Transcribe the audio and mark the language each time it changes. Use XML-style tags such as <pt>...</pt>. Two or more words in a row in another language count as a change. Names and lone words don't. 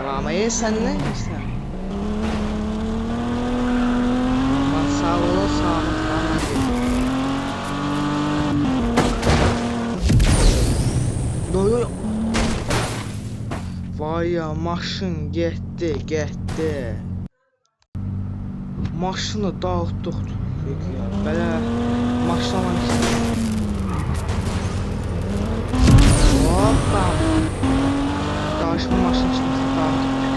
<tr>Hayır sen ne istersin? Aman sağ ol sağlık bana. Yo yo yo.</tr> <az>Vay ya maşın getdi. Maşını dağıtdıq. Ya belə maşınla hoppa. Qarşıma maşın çıxması dağıtdıq.</az>